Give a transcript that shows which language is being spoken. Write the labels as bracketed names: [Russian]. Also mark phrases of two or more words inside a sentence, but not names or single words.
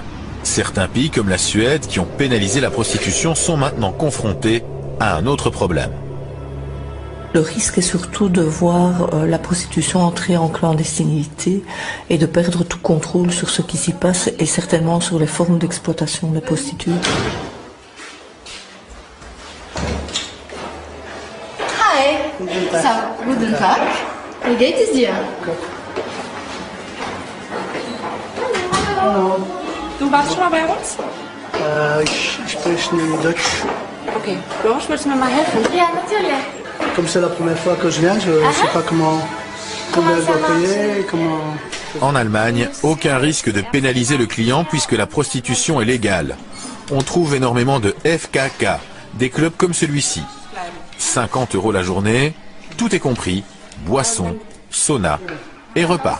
[French] Certains pays comme la Suède, qui ont pénalisé la prostitution, sont maintenant confrontés à un autre problème. Le risque est surtout de voir la prostitution entrer en clandestinité et de perdre tout contrôle sur ce qui s'y passe et certainement sur les formes d'exploitation des prostituées. [German] Hi, guten Tag. Wie geht es dir? Hallo. Du warst schon mal bei uns? Ich spreche nur Deutsch. Okay. Georges, willst du mir mal helfen? Ja, natürlich. [French] Comme c'est la première fois que je viens, je ne sais pas combien je dois payer, comment... En Allemagne, aucun risque de pénaliser le client puisque la prostitution est légale. On trouve énormément de FKK, des clubs comme celui-ci. 50 € la journée, tout est compris, boissons, sauna et repas.